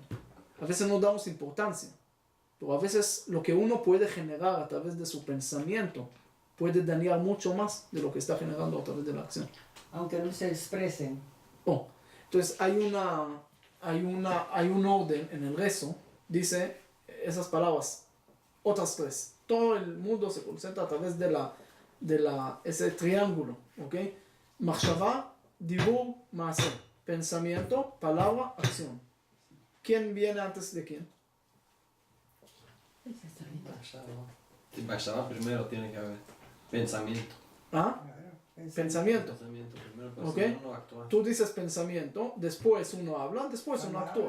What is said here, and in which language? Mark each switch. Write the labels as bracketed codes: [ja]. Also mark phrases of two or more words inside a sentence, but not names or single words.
[es] A veces no damos importancia, pero a veces lo que uno puede generar a través de su pensamiento puede dañar mucho más de lo que está generando a través de la acción. Aunque no se expresen. Entonces hay un orden en el rezo, dice esas palabras, otras tres. Todo el mundo se concentra a través de ese triángulo, ¿ok? [he] מחשבה, דיבור, מעשה. [es] Pensamiento, palabra, acción. ¿Quién viene antes de quién? Machshava primero tiene que haber. Pensamiento. ¿Ah? Pensamiento. Pensamiento primero, pero ¿Ok? si no, no actúa. Tú dices pensamiento, después uno habla, después uno actúa.